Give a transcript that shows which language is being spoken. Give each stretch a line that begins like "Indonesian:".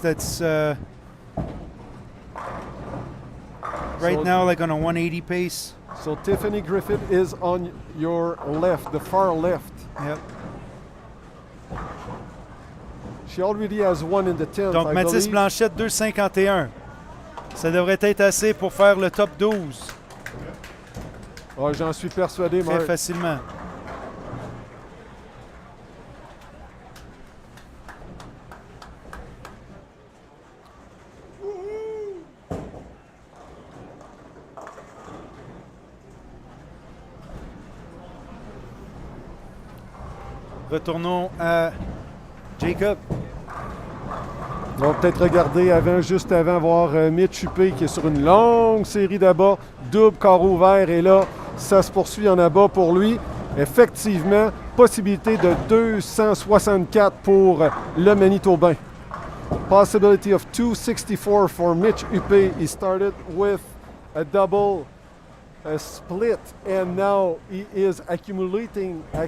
English: That's right now like on a 180 pace. So Tiffany Griffith is on your left, the far left. Yep. She already has 1 in the 10th.
French: Donc Mathis Blanchette 2,51. Ça devrait être assez pour faire le top 12. Oh, j'en suis persuadé, Très Marc. facilement. Retournons à Jacob. On va peut-être regarder juste avant, voir Mitch Huppé qui est sur une longue série d'abats, double carreau ouvert, et là, ça se poursuit en abat pour lui. Effectivement, possibilité de 264 pour le Manitobain.
English: Possibility of 264 for Mitch Huppé. He started with a double, a split, and now he is accumulating.